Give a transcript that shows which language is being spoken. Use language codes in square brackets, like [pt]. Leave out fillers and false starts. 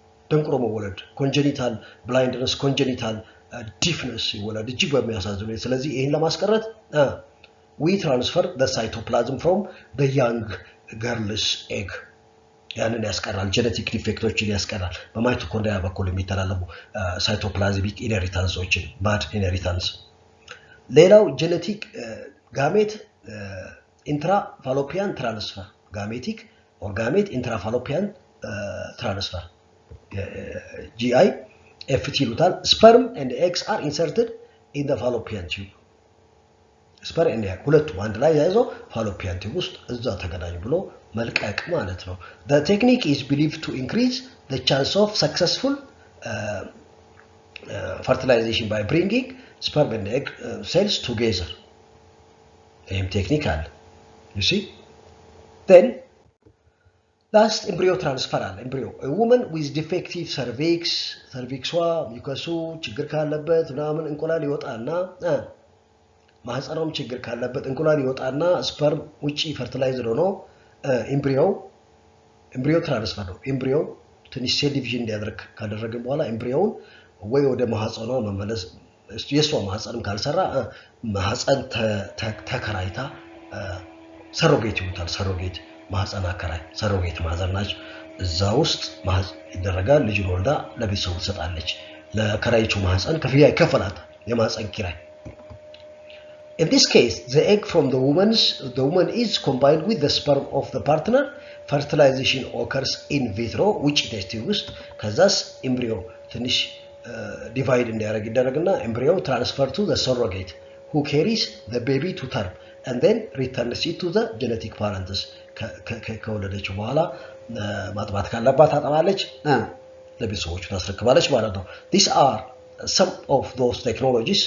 [am] ደንቆሮ መወለድ ኮንጀኒታል ብላይንድነስ ኮንጀኒታል ዲፍነስ ይወለድ እጅግ በሚያሳዝን። ስለዚህ ይሄን ለማስቀረት [en] we transfer the cytoplasm from the young girl's egg [am] ያንን ያስቀራል፣ ጄኔቲክ ዲፌክቶችን ያስቀራል። በማይቶኮንድሪያ በኩል የሚተላለፉ ሳይቶፕላዝሚክ ኢንሄሪታንሶችን ባድ ኢንሄሪታንስ። ሌላው ጄኔቲክ ጋሜት ኢንትራፋሎፒያን ትራንስፈር ጋሜቲክ ኦር ጋሜት ኢንትራፋሎፒያን ትራንስፈር GI FT ይሉታል። [en] sperm and eggs are inserted in the fallopian tube. sperm and egg [am] ሁለቱም አንድ ላይ ያይዘው fallopian tube ውስጥ እዛ ተገናኙ ብሎ መልቀቅ ማለት ነው። [en] The technique is believed to increase the chance of successful fertilization by bringing sperm and egg cells together. [am] ይህም ቴክኒክ አለ። [en] you see then last embryo transfer [am] አለ። embryo [en] a woman with defective [am] cervixዋ ሚከሱ ችግር ካለበት ምናምን እንቁላል ይወጣና ማህፀኗም ችግር ካለበት እንቁላል ይወጣና ስፐርም ውጪ ፈርቲላይዝድ ሆኖ embryo ትራንስፈር ነው። embryo ትንሽ ሴል ዲቪዥን እንዲያደርግ ካደረግን በኋላ embryoውን ወይ ወደ ማህፀኗ መመለስ የሷ ማህፀንም ካልሰራ ማህፀን ተከራይታ ሰሮጌት ይሉታል። ሰሮጌት ማህፀን አከራይ ሰሮጌት ማዘርናች እዛ ውስጥ ይደረጋል። ልጅ ወልዳ ለቤተሰቡ ትሰጣለች። ለከራይቹ ማህፀን ክፍያ ይከፈላታል፣ የማህፀን ኪራይ። [en] In this case, the egg from the woman is combined with the sperm of the partner. Fertilization occurs in vitro, which test [am] ውስጥ ከዛስ [en] embryo [am] ትንሽ [en] divide [am] እንዲያደርግ ይደረግና [en] embryo transfer to the surrogate who carries the baby to term and then returns it to the genetic parents. [am] ከወለደች በኋላ ማጥባት ካለባት ታጠባለች፣ ለቤተሰቦቹ ታስረክባለች ማለት ነው። [en] These are some of those technologies